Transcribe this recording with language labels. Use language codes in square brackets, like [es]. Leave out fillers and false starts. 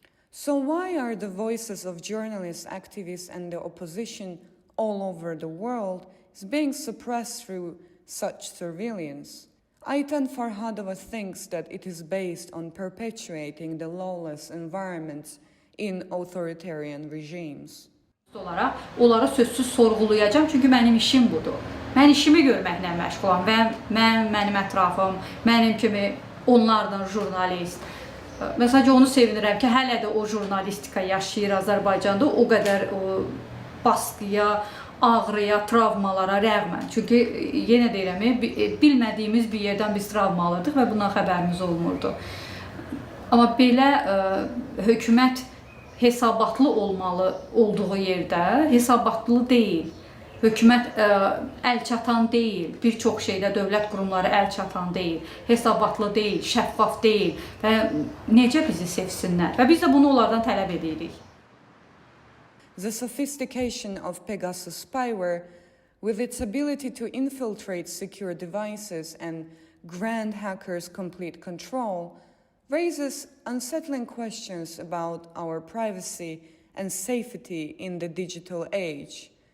[en] So why are the voices of journalists, activists and the opposition all over the world being suppressed through such surveillance? Ayten Farhadova thinks that it is based on perpetuating the lawless environments in authoritarian regimes. [az] Onlara sözsüz sorğulayacağam, çünki mənim işim budur. Mən işimi görməklə məşğulam və mənim ətrafım, mənim kimi onlardan jurnalist. Məsələn, onu sevinirəm ki, hələ də o jurnalistika yaşayır Azərbaycanda, o qədər baskıya, ağrıya, travmalara rəğmən. Çünki yenə deyirəm, bilmədiyimiz bir yerdən biz travma alırdıq və bundan xəbərimiz olmurdu. Amma belə hökumət hesabatlı olmalı olduğu yerdə hesabatlı deyil. Hökumət əlçatan deyil, bir çox şeydə dövlət qurumları əlçatan deyil, hesabatlı deyil, şəffaf deyil və necə bizi sevsinlər və biz də bunu onlardan tələb edirik. [en] The sophistication of Pegasus spyware, with its ability to infiltrate secure devices and grant hackers complete control, raises unsettling questions about our privacy and safety in the digital age.